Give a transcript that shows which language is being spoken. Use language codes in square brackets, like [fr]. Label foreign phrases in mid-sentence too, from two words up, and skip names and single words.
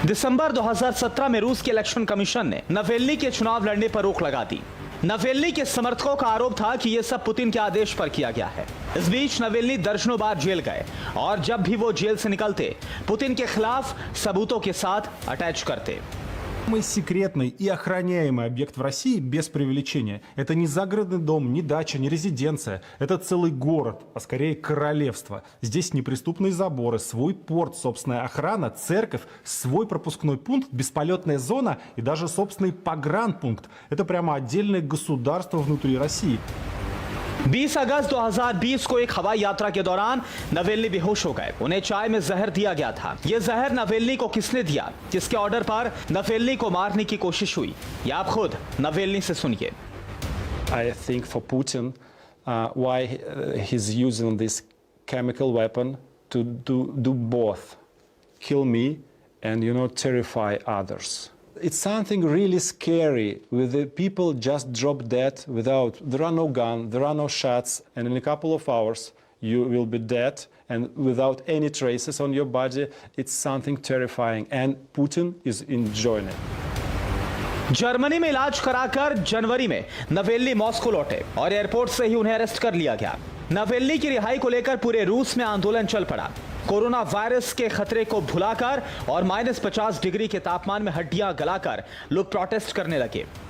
[hi] दिसंबर 2017 में रूस के [en] election commission [hi] ने नावेल्नी के चुनाव लड़ने पर रोक लगा दी। नावेल्नी के समर्थकों का आरोप था कि यह सब पुतिन के आदेश पर किया गया है। इस बीच नावेल्नी दर्जनों बार जेल गए और जब भी वो जेल से निकलते पुतिन के खिलाफ सबूतों के साथ अटैच करते। [ru] Самый секретный и охраняемый объект в России, без преувеличения, это не загородный дом, не дача, не резиденция. Это целый город, а скорее королевство. Здесь неприступные заборы, свой порт, собственная охрана, церковь, свой пропускной пункт, бесполетная зона и даже собственный погранпункт. Это прямо отдельное государство внутри России. [hi] 20 अगस्त 2020 को एक हवाई यात्रा के दौरान नावेल्नी बेहोश हो गए। उन्हें चाय में जहर दिया गया था। यह जहर नावेल्नी को किसने दिया, किसके ऑर्डर पर नावेल्नी को मारने की कोशिश हुई, ये आप खुद नावेल्नी से सुनिए। [en] I think for Putin, why he's using this chemical weapon to do both, kill me and terrify others. It's something really scary with the people just drop dead there are no guns, there are no shots, and in a couple of hours you will be dead and without any traces on your body. It's something terrifying and Putin is enjoying it. [hi] जर्मनी में इलाज कराकर जनवरी में नावेल्नी मॉस्को लौटे और एयरपोर्ट से ही उन्हें अरेस्ट कर लिया गया। नावेल्नी की रिहाई को लेकर पूरे रूस में आंदोलन चल पड़ा। कोरोना वायरस के खतरे को भुलाकर और -50 डिग्री के तापमान में हड्डियां गलाकर लोग प्रोटेस्ट करने लगे।